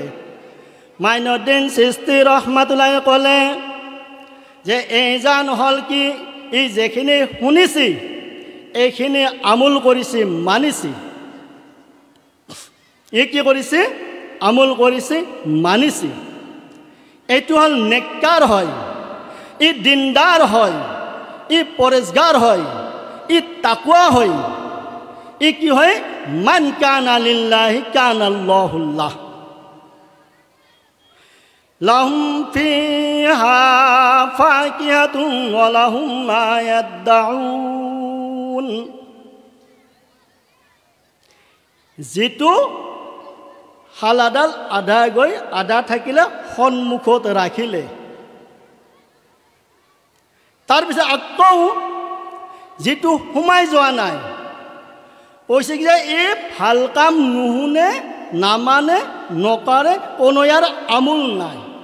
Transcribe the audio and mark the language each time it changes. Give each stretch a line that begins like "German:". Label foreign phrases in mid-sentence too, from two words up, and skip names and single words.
Assamese: মাইনুদ্দিন চিস্তি ৰহমাতুল্লাহ ক'লে যে এইজন হ'ল কি, ই যেখিনি শুনিছি এইখিনি আমোল কৰিছে, মানিছি। ই কি কৰিছে, আমোল কৰিছে, মানিছি। এইটো হ'ল নেককাৰ হয়, ই দিনদাৰ হয়, ই পৰেজগাৰ হয়, ই তাকৱা হয়। ই কি হয়,
Arabic: من كان لله كان الله له. لهم فيها فاكهة ولهم ما يدعون.
Assamese: যিটো হালাডাল আধা গৈ আধা থাকিলে সন্মুখত ৰাখিলে। তাৰপিছত আকৌ যিটো সোমাই যোৱা নাই, কৈছে কি যে এই ভাল কাম নুশুনে, নামানে, নকৰে, কোনো ইয়াৰ আমোল নাই।